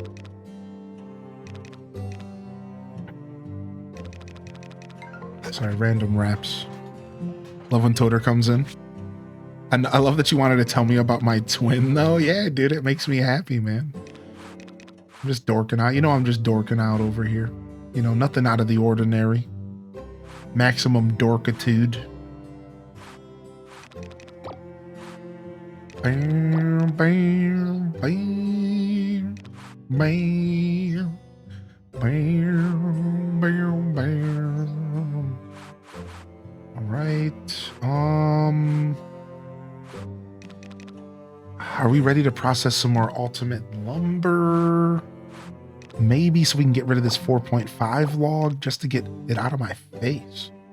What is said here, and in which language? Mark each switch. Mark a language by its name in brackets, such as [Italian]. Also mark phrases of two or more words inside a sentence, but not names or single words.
[English] Sorry, random raps. Love when Toter comes in. And I love that you wanted to tell me about my twin, though. Yeah, dude, it makes me happy, man. I'm just dorking out. I'm just dorking out over here. Nothing out of the ordinary. Maximum dorkitude. Bam, bam, bam, bam, bam, bam, bam. All right. Are we ready to process some more ultimate lumber? Maybe so we can get rid of this 4.5 log just to get it out of my face.